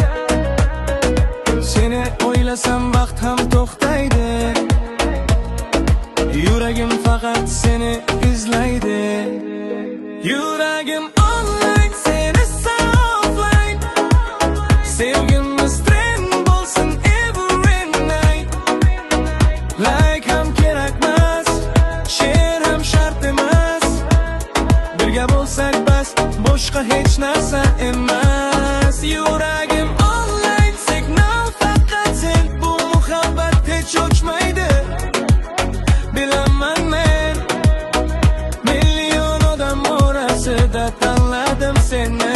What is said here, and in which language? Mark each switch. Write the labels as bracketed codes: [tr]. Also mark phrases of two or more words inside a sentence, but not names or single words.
[uz] Seni o'ylasam vaqt ham to'xtaydi, yuragim faqat seni izlaydi. Yuragim online, seni saflayt, sevgimiz trend bo'lsin [en] every night. [uz] Like ham kerakmas, share ham shart emas, birga bo'lsak bas, boshqa hech narsa emas. Yuragim online, signal faqat sen, bu muhabbat hech o'chmaydi. Bilaman men, million odam orasida tanladim seni.